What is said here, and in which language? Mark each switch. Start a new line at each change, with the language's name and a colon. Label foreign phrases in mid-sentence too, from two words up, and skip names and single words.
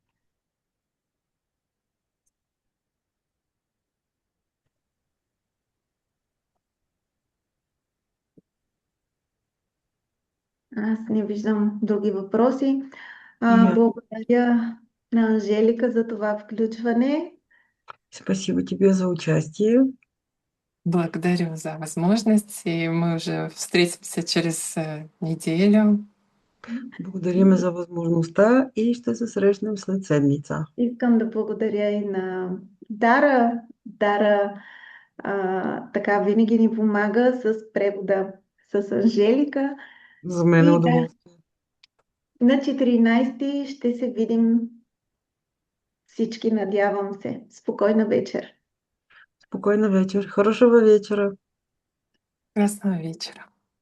Bulgarian: Аз не виждам други въпроси. Я. Благодаря на Анжелика за това включване.
Russian: Спасибо тебе за участие. Благодарю за возможность, и мы уже встретимся через неделю.
Bulgarian: Благодарим за възможността и ще се срещнем след седмица. Искам да благодаря и на Дара. Дара така винаги ни помага с превода с Анжелика. За мен е И да, удоволствие. на 14 ще се видим всички, надявам се. Спокойна вечер!
Russian: Спокойной вечер. Хорошего вечера. Красного вечера.